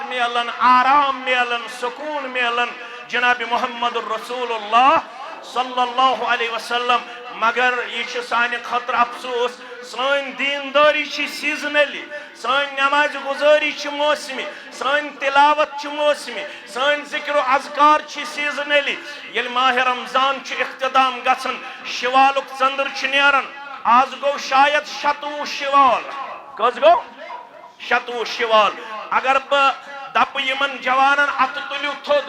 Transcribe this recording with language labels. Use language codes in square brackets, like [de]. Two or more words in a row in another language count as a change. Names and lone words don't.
[ks] میلان آرام میلان سکوٗن میلان جناب محمد رسول اللہ [ar] صلی اللہ علیہ وسلم [ks] مگر یہ چھِ سانہِ خٲطرٕ افسوس سٲنۍ دیندٲری چھِ سیٖزنٔلی سٲنۍ نٮ۪مازِ گُزٲری چھِ موسمی سٲنۍ تِلاوت چھِ موسمی سٲنۍ ذِکر و اذکار چھِ سیٖزنٔلی ییٚلہِ ماہِ رمضان چھُ اختتام گژھان شِوالُک ژنٛدٕر چھُ نیران آز گوٚو شاید 27 شِوال کٔژ گوٚو 27 شِوال اگر بہٕ دپہٕ یِمن جوانن اتھٕ تُلِو تھوٚد